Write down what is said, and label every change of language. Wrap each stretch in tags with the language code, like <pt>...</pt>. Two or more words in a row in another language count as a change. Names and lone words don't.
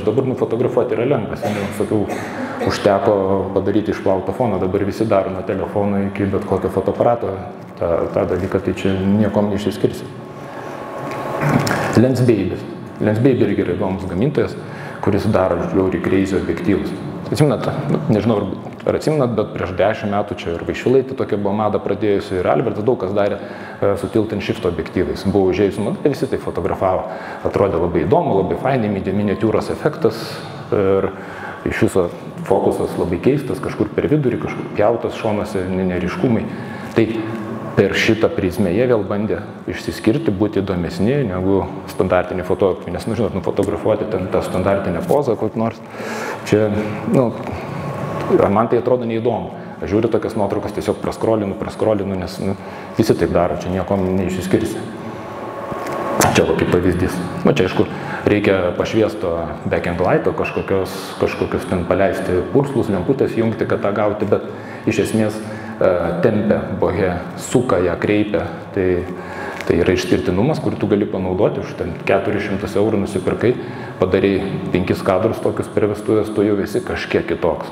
<lt>Dabar nufotografuoti yra lengvas. Sakiau, užteko padaryti išplautą foną, dabar visi daro nuo telefono iki bet kokio fotoaparato tą dalyką, tai čia niekom neišsiskirsi. Lensbaby. Lensbaby irgi yra įdomus gamintojas, kuris daro žiauriai crazy objektyvus. Atsimenat, nežinau, ar atsimenat, bet prieš 10 metų čia ir Vaišvilaitė tokia buvo mada pradėjusi ir Albertas daug kas darė su</lt> <en>tilt and shift</en> <lt>objektyvais. Buvo užėjus mada, visi tai fotografavo. Atrodė labai įdomu, labai fainai, miniatiūros efektas ir iš viso fokusas labai keistas, kažkur per vidurį, kažkur pjautas šonuose, neriškumai. Tai per šitą prizmę jie vėl bandė išsiskirti, būti įdomesni negu standartiniai fotografai. Nes, žinot, nufotografuoti ten tą standartinę pozą kokį nors, čia, man tai atrodo neįdomu. Aš žiūriu tokias nuotraukas, tiesiog praskrolinu, nes visi taip daro, čia niekom neišsiskirsi. Čia kaip pavyzdys. Čia, aišku, reikia pašviesto</lt> <en>back-end lighto,</en> <lt>kažkokius ten paleisti purslus, lemputės jungti, kad tą gauti, bet iš esmės tempia bohę, suka ją, kreipia. Tai yra išskirtinumas, kurį tu gali panaudoti. Už 400 eurų nusipirkai, padarai 5 kadrus tokius per vestuvės, tu jau esi kažkiek kitoks.</lt>